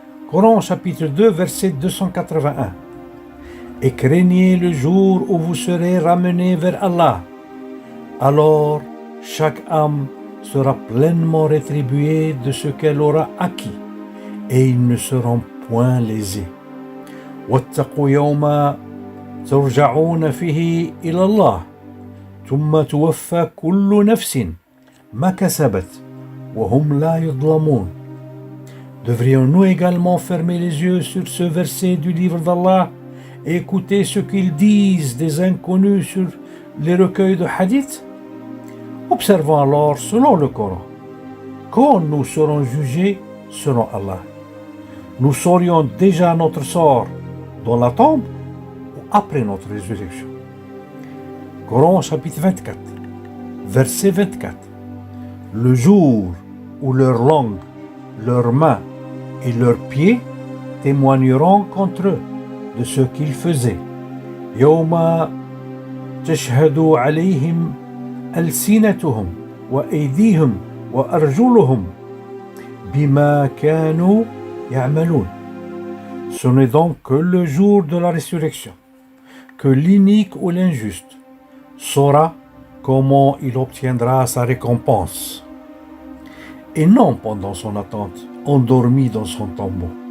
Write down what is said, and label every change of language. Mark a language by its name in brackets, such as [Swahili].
[French] Coran chapitre 2 verset 281. Et craignez le jour où vous serez ramenés vers Allah. Alors chaque âme sera pleinement rétribuée de ce qu'elle aura acquis et ils ne seront point lésés. [Arabic] واتقوا يوما ترجعون فيه إلى الله ثم توفى كل نفس ما كسبت وهم لا يظلمون. [French] Devrions-nous également fermer les yeux sur ce verset du livre d'Allah et écouter ce qu'ils disent des inconnus sur les recueils de hadith? Observons alors selon le Coran. Quand nous serons jugés selon Allah, nous saurions déjà notre sort dans la tombe ou après notre résurrection. Coran chapitre 24, verset 24. Le jour où leur langue, leurs mains et leurs pieds témoigneront contre eux de ce qu'ils faisaient. [Arabic] يوم تشهد عليهم ألسنتهم وأيديهم وأرجلهم بما كانوا يعملون. [French] Ce n'est donc que le jour de la résurrection que l'inique ou l'injuste saura comment il obtiendra sa récompense, et non pendant son attente, endormi dans son tombeau.